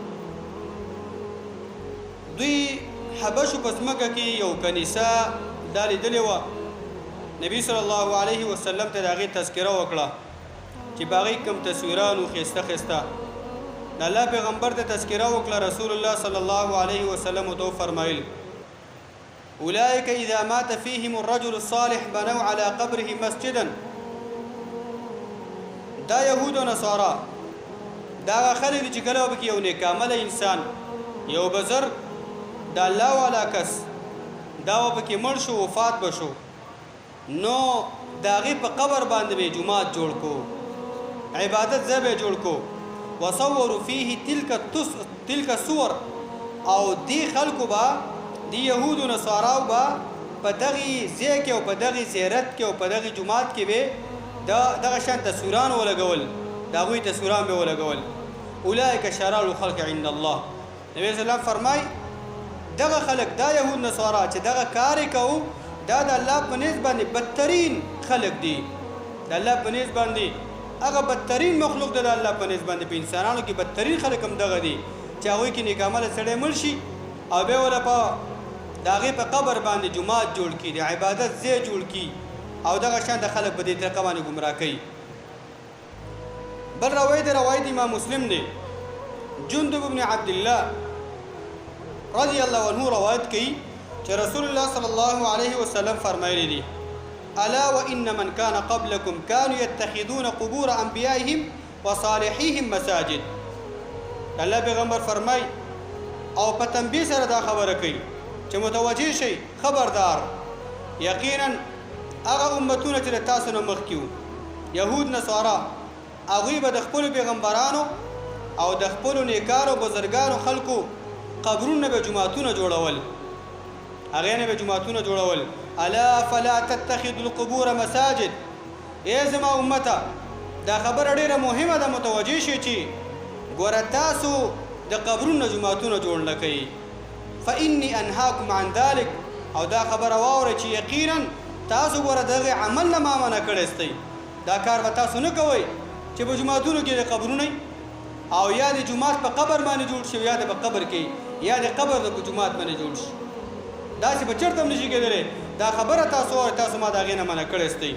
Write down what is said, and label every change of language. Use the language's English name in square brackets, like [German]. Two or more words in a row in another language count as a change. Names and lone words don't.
[Pashto] دوی حبشو په ځمکه کې یو کنیسه دا لیدلې وه، نبی [Arabic] صلی الله علیه وسلم [Pashto] ته د هغې تذکره وکړه چې په هغې کوم تصویرانو ښایسته ښایسته، د الله پیغمبر ته تذکره وکړه، [Arabic] رسول الله صلی الله علیه وسلم [Pashto] ورته وفرمایل [Arabic] اولئک اذا مات فیهم الرجل الصالح بنوا على قبره مسجدا، [Pashto] دا یهود و نصارا دا هغه خلک دي چې کله به کې یو نیکعمله انسان، یو بزرګ د الله والا کس دا به پکې مړ شو، وفات به شو، نو د هغې په قبر باندې به جومات جوړ کو، عبادت ځای به جوړ کو، [Arabic] وصوروا فيه تلك الصور، [Pashto] او دی خلکو به دی یهودو نصاراو به په دغې ځای کې او په دغې زیارت کې او په دغې جومات کې به دغه شان تصویران ولګول، د هغوی تصویران به ولګول. [Arabic] اولئک شرار الخلق عند الله، [Pashto] نبی [Arabic] صلی الله [Pashto] فرمای دغه خلک دا یهود نصارا چې دغه کار یې کوو دا د الله په نزد باندې بدترین خلق دي، د الله په نزد باندې هغه بدترین مخلوق دی، د الله په نزد باندې په انسانانو کې بدترین خلق هم دغه دي چې هغوی کې نیکعمله سړی مړ شي او بیا وله په د هغې په قبر باندې جومات جوړ کړي، د عبادت ځای جوړ کړي او دغه شان د خلک په دې طریقه باندې ګمراه کوي. بل روایت امام مسلم دی، جندب بن عبدالله [Arabic] رضی الله عنه [Pashto] روایت کوي چې [Arabic] رسول الله صلی الله علیه وسلم [Pashto] فرمایلی دي [Arabic] الا وان من كان قبلكم كانوا يتخذون قبور انبيائهم وصالحيهم مساجد، [Pashto] الله پیغمبر فرمای او په تنبیه سره دا خبره کوي چې متوجه شئ، خبردار یقینا هغه امتونه چې تاسو نه مخکې وو یهود نصارا، هغوی به د خپلو پیغمبرانو او د خپلو نیکانو بزرګانو خلکو قبرونه به جوماتونه جوړول، هغې نه به جوماتونه جوړول. [Arabic] الا فلا تتخذوا القبور مساجد، [Pashto] ای زما امته دا خبره ډیره مهمه ده، متوجه شئ چې ګوره تاسو د قبرونو جوماتونه جوړ نه کوئ، [Arabic] فانی انهاکم عن ذلک، [Pashto] او دا خبره واورئ چې یقینا تاسو ګوره دغې عمل نه ما منع کړی ستی، دا کار به تاسو نه کوئ چې په جوماتونو کې د قبرونه او یا د جومات په قبر باندې جوړ شي یا د په قبر کې یا د قبر د جومات باندې جوړ شي، داسې به چېرته هم نشي کېدلی، دا خبره تاسو واورئ، تاسو ما د هغې نه منع کړی ستی.